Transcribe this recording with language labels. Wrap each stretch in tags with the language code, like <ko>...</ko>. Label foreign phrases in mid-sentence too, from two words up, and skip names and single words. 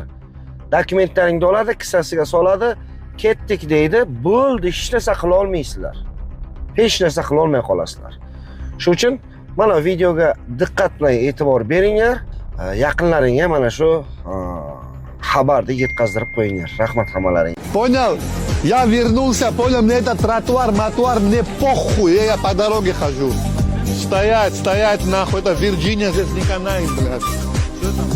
<uz>Dokumentlaringni oladi, kissasiga soladi, ketdik deydi, bo'ldi, hech narsa qila olmaysizlar. Hech narsa qila olmay qolasizlar. Shuning uchun mana videoga diqqat bilan e'tibor beringlar. Yaqinlaringga mana shu xabarni yetkazdirib qo'yinglar. Rahmat hammalaringga.</uz> <ru>Понял? Я вернулся, понял, мне этот тротуар, мне похуй, я по дороге хожу. Стоять, нахуй, это Вирджиния, здесь не канает, блядь.</ru>